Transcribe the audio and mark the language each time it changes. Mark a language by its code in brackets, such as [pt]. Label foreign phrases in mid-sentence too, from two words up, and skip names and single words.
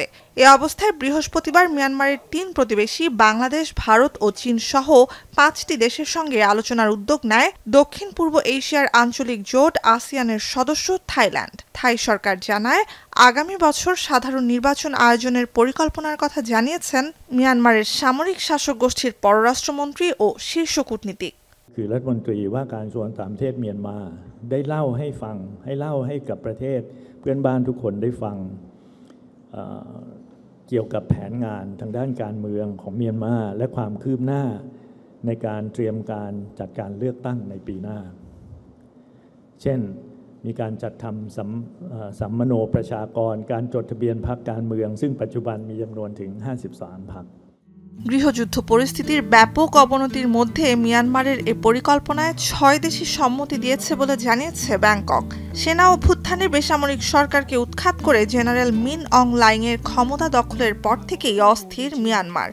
[bn] এ অবস্থায় বৃহস্পতিবার মিয়ানমারের 3 প্রতিবেশী বাংলাদেশ, ভারত ও চীন সহ 5টি দেশের সঙ্গে আলোচনার উদ্যোগ নেয় দক্ষিণ পূর্ব এশিয়ার আঞ্চলিক জোট ASEAN-এর সদস্য থাইল্যান্ড। থাই সরকার জানায়, আগামী বছর সাধারণ নির্বাচন আয়োজনের পরিকল্পনার কথা জানিয়েছেন মিয়ানমারের সামরিক শাসক গোষ্ঠীর পররাষ্ট্রমন্ত্রী ও শীর্ষ কূটনীতিক। [th] คือรัฐมนตรีว่าการกระทรวงต่างประเทศเมียนมาได้เล่าให้ฟังให้กับประเทศเพื่อนบ้านทุกคนได้ฟังเกี่ยวกับแผนงานทางด้านการเมืองของเมียนมาและความคืบหน้าในการเตรียมการจัดการเลือกตั้งในปีหน้าเช่นมีการจัดทำสัมมโนประชากรการจดทะเบียนพรรคการเมืองซึ่งปัจจุบันมีจำนวนถึง53 พรรค। [bn] গৃহযুদ্ধ পরিস্থিতির ব্যাপক অবনতির মধ্যে মিয়ানমারের এ পরিকল্পনায় 6 দেশই সম্মতি দিয়েছে বলে জানিয়েছে ব্যাংকক। সেনা অভ্যুত্থানে বেসামরিক সরকারকে উৎখাত করে জেনারেল মিন অং লাইংয়ের ক্ষমতা দখলের পর থেকেই অস্থির মিয়ানমার।